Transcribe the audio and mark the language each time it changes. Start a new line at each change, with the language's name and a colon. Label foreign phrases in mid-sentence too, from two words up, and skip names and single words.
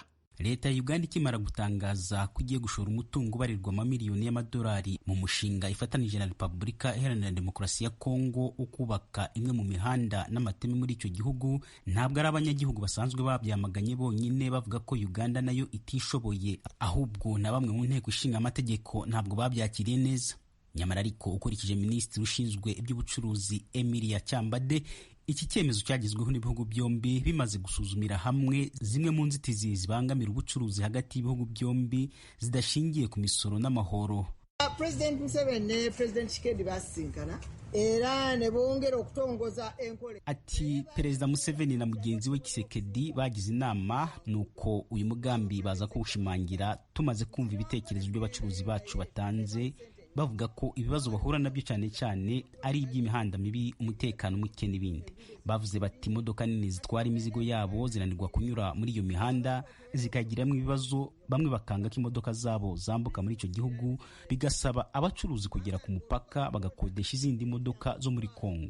Kinyarwanda: Leta ya Uganda ikimara gutangaza ko igiye gushora umutungo ubarirwa amamiliyoni y'amadolari mu mushinga ifatanije na Repubulika Iharanira Demokarasi ya Kongo wo kubaka imwe mu mihanda n'amateme muri icyo gihugu, ntabwo ari abanyagihugu basanzwe babyamaganye bonyine bavuga ko Uganda nayo itishoboye, ahubwo na bamwe mu nteko ishinga amategeko ntabwo babyakiriye neza. Nyamara ariko ukurikije minisitiri ushinzwe iby'ubucuruzi Emilia Kyambadde, iki cyemezo cyagezweho n'ibihugu byombi bimaze gusuzumira hamwe zimwe mu nzitizi zibangamira ubucuruzi hagati y'ibihugu byombi zidashingiye ku misoro n'amahoro.
Ganda: President Museveni ne President Tshisekedi basinkana era ne bongera okutongoza enkole.
Kinyarwanda: Ati Perezida Museveni na mugenzi we Tshisekedi bagize inama nuko uyu mugambi baza kuwushimangira tumaze kumva ibitekerezo by'abacuruzi bacu batanze bavuga ko ibibazo bahura nabyo cyane cyane ari iby'imihanda mibi, umutekano muke n'ibindi. Bavuze bati imodoka nini zitwara imizigo yabo zinanirwa kunyura muri iyo mihanda zikagiramo ibibazo, bamwe bakanga ko imodoka zabo zambuka muri icyo gihugu, bigasaba abacuruzi kugera ku mupaka bagakodesha izindi modoka zo muri Kongo.